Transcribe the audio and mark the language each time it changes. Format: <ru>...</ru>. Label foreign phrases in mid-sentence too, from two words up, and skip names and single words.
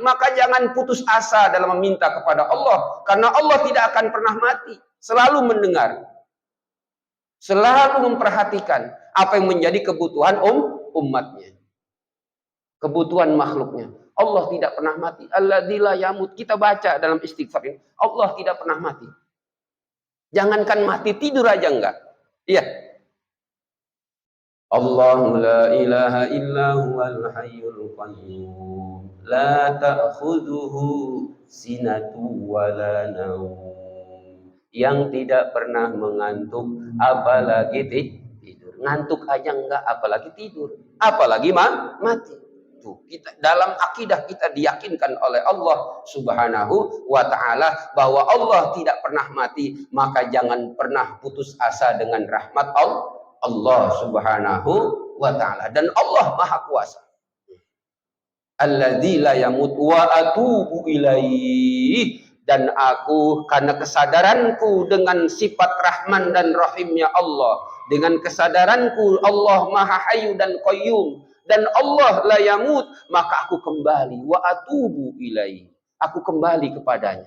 <id>Maka jangan putus asa dalam meminta kepada Allah, karena Allah tidak akan pernah mati, selalu mendengar, selalu memperhatikan apa yang menjadi kebutuhan umatnya, kebutuhan makhluknya. Allah tidak pernah mati.</id> <ar>الذي لا يموت.</ar> <id>Kita baca dalam istighfar ini, Allah tidak pernah mati. Jangankan mati, tidur aja enggak. Iya.</id> <ar>الله لا إله إلا هو الحي القيوم لا تأخذه سنة ولا نوم.</ar> <id>Yang tidak pernah mengantuk, apalagi tidur. Ngantuk aja enggak, apalagi tidur, apalagi mati. Tuh, kita dalam akidah kita diyakinkan oleh Allah</id> <ar>سبحانه وتعالى</ar> <id>bahwa Allah tidak pernah mati. Maka jangan pernah putus asa dengan rahmat Allah</id> <ar>سبحانه وتعالى.</ar> <id>Dan Allah Maha Kuasa.</id> <ar>الذي لا يموت وأتوب إليه.</ar> <id>Dan aku karena kesadaranku dengan sifat Rahman dan Rahimnya Allah, dengan kesadaranku Allah Maha Hayyu dan Qayyum, dan Allah</id> <ar>لا يموت,</ar> <id>maka aku kembali</id> <ar>وأتوب إليه.</ar> <id>Aku kembali kepadanya.</id>